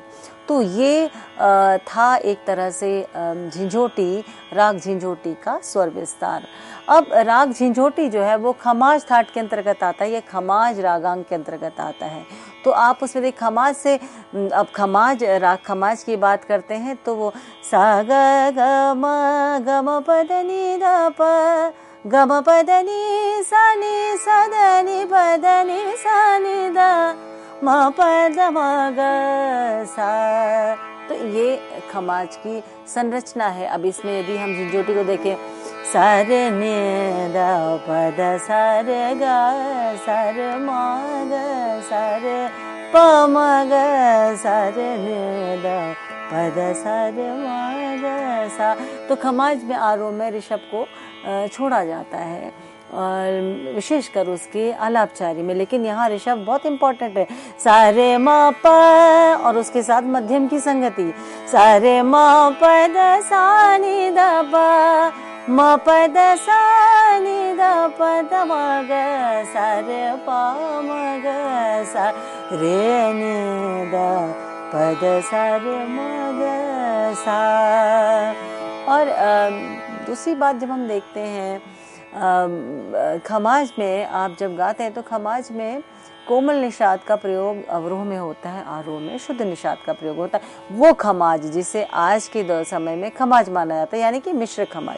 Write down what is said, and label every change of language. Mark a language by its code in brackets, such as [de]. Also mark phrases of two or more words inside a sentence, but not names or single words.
[hi] तो ये था एक तरह से झिंझोटी, राग झिंझोटी का स्वर विस्तार। अब राग झिंझोटी जो है वो खमाज थाट के अंतर्गत आता है, ये खमाज रागांग के अंतर्गत आता है। तो आप उसमें देख खमाज से, अब खमाज राग खमाज की बात करते हैं तो वो सा ग ग म ग म प द नि द प ग म प द नि सा नि सा द नि प द नि सा नि द म प द म ग सा। तो ये खमाज की संरचना है। अब इसमें यदि हम झिंझोटी को देखें, सा रे नि द प द सा रे ग सा रे म ग सा रे प म ग सा रे नि द प द सा रे म ग सा। तो खमाज में आरोह में ऋषभ को छोड़ा जाता है और विशेषकर उसके आलापचारी में, लेकिन यहाँ ऋषभ बहुत इंपॉर्टेंट है। सा रे म प और उसके साथ मध्यम की संगति, सा रे म प द सा नि द प म प द सा नि द प द म ग सा रे प म ग सा रे नि द प द सा रे म ग सा। और दूसरी बात जब हम देखते हैं खमाज में आप जब गाते हैं तो खमाज में कोमल निषाद का प्रयोग अवरोह में होता है, आरोह में शुद्ध निषाद का प्रयोग होता है। वो खमाज जिसे आज के समय में खमाज माना जाता है, यानी कि मिश्र खमाज।